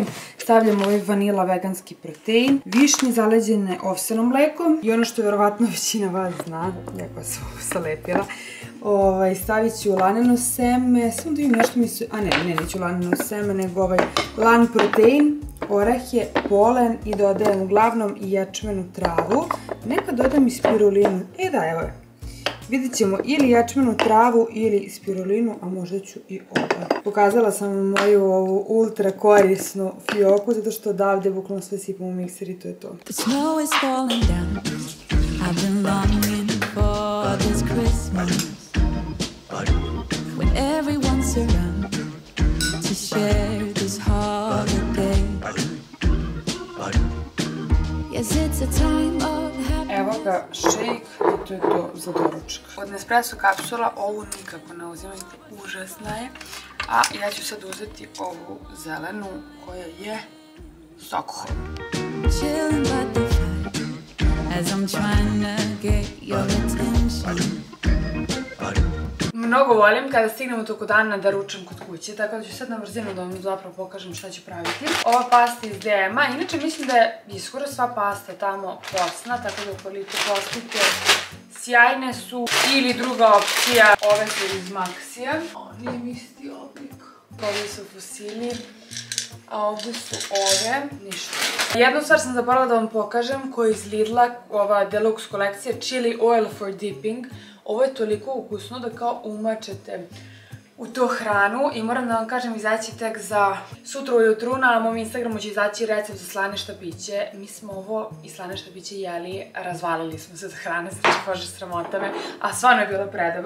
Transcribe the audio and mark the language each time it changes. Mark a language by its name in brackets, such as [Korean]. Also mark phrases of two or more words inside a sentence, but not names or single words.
[Serbian] Stavljam ovaj vanila veganski protein, višnje zaleđene ovsenom mlekom i ono što verovatno većina vas zna, jako sam ovo salepila, stavit ću laneno seme, samo da vidim nešto mi se, neću laneno seme, nego ovaj lan protein, orehje, polen i dodajem uglavnom i ječmenu travu. Nekad dodam i spirulinu, da, evo je. Vidjet ćemo ili ječmenu travu ili spirulinu, a možda ću i ovo. Pokazala sam moju ovu ultra korisnu fioku, zato što odavde bukvalno sve sipam u mikser i to je to. [English] When everyone's around to share this holiday. Yes, it's a time of happiness. [Serbian] Evo ga shake i to je to za doručak. Od Nespresso kapsula ovu nikako ne uzimajte, užasna je. A ja ću sad uzeti ovu zelenu koja je Stockholm. [English] Chilling by the fire as I'm trying to get your attention. [Serbian] Mnogo volim kada stignem u toku dana da ručam kod kuće, tako da ću sad na brzinu da vam zapravo pokažem šta ću praviti. Ova pasta iz DM-a, inače mislim da je skoro sva pasta tamo posna, tako da ukoliko postite, sjajne su. Ili druga opcija, ove su iz Maxija. Oni im isti oblik. Ovi su fosili. A ovdje su ove, ništa. Jednu stvar sam zaboravila da vam pokažem koja je iz Lidla, ova deluxe kolekcija, [English] chili oil for dipping. [Serbian] Ovo je toliko ukusno da kao umačete u tu hranu i moram da vam kažem, izaći tek za sutra ujutru, na mom Instagramu će izaći recept za slane štapiće. Mi smo ovo i slane štapiće jeli, razvalili smo se za hrane, znači kože sramota me, a stvarno je bilo predobro.